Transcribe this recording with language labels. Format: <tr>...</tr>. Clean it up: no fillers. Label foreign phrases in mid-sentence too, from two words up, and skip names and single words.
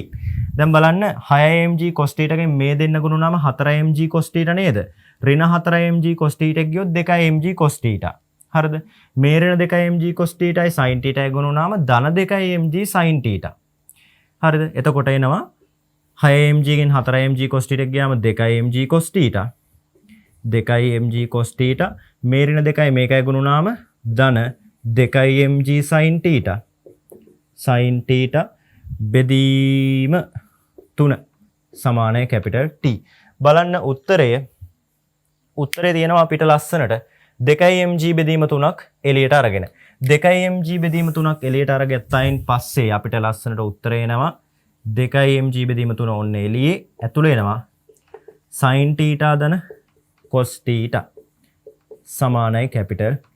<si>දැන් බලන්න 6mg cos θ ගෙන් මේ දෙන්න ගුණ වුණාම 4mg cos θ නේද? ඍණ 4mg cos θ ගියොත් 2mg cos θ. හරිද? මේ ඍණ 2mg cos θයි sin θයි ගුණ වුණාම ධන 2mg sin θ. හරිද? එතකොට එනවා 6mg ගෙන් 4mg cos θ ගියාම 2mg cos θ. 2mg cos θ මේ ඍණ 2යි මේකයි ගුණ වුණාම ධන 2mg sin θ. sin θ බෙදීම 3 සමානයි කැපිටල් T. බලන්න උත්තරේ තියෙනවා අපිට ලස්සනට 2mg බෙදීම 3ක් එළියට අරගෙන 2mg බෙදීම 3ක් එළියට අරගත්තයින් පස්සේ අපිට ලස්සනට උත්තරේ එනවා 2mg බෙදීම 3 ඔන්න එළියේ ඇතුළේ එනවා sin θ ධන cos θ සමානයි කැපිටල් T.</si>